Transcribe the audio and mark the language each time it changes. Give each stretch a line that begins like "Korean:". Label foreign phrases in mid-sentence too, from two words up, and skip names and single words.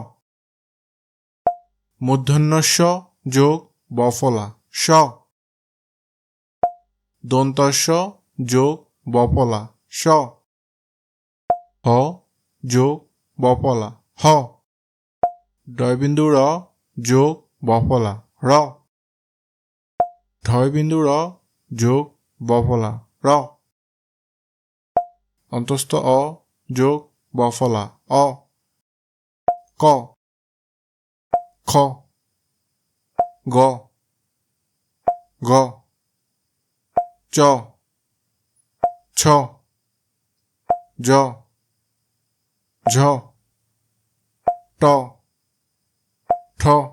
Bangla: মূর্ধন্যস্য যোগ বফলা স, দন্তস্য যোগ বফলা স, হ যোগ বফলা হ, ডয়বিন্দু র যোগ বফলা র, ঢয়বিন্দু র যোগ বফলা র, অন্তস্থ অ যোগ বফলা অ, ক খ গ গ, চ ছ জ ঝ, ট ঠ